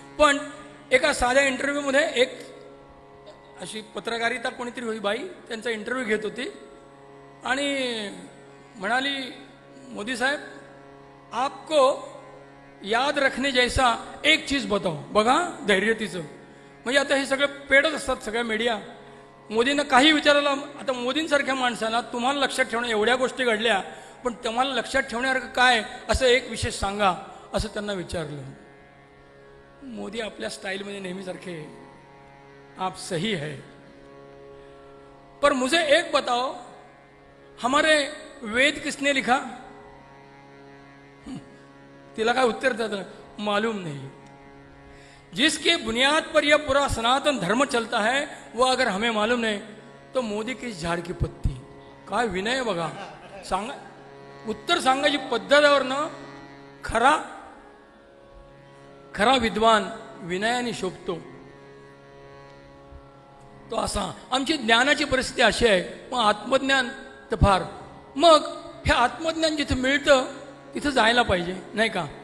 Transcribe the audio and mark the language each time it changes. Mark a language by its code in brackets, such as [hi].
[mr] पण एका साध्या इंटरव्ह्यूमध्ये एक अशी पत्रकारिता कोणीतरी होती बाई, त्यांचा इंटरव्ह्यू घेत होती आणि म्हणाली, [hi] मोदी साहेब आपको याद रखने जैसा एक चीज बताओ. [mr] बघा धैर्य तिचं. म्हणजे आता हे सगळं पेडच असतात सगळ्या मीडिया. मोदींना काही विचारायला, आता मोदींसारख्या माणसाला तुम्हाला लक्षात ठेवणं, एवढ्या गोष्टी घडल्या पण तुम्हाला लक्षात ठेवण्यासारखं काय असं एक विशेष सांगा असं त्यांना विचारलं. मोदी आपल्या स्टाईलमध्ये नेहमीसारखे, [hi] आप सही है पर मुझे एक बताओ, हमारे वेद किसने लिखा. [mr] तिला काय उत्तर देता, [hi] मालूम नहीं. जिसके बुनियाद पर यह पूरा सनातन धर्म चलता है वो अगर हमें मालूम नहीं तो मोदी किस झाड की पत्ती. [mr] काय विनय बघा. सांगा, उत्तर सांगायची पद्धतीवर ना खरा खरा विद्वान विनयाने शोभतो तो असा. आमची ज्ञानाची परिस्थिती अशी आहे. मग आत्मज्ञान तर फार. मग हे आत्मज्ञान जिथं मिळतं तिथं जायला पाहिजे नाही का.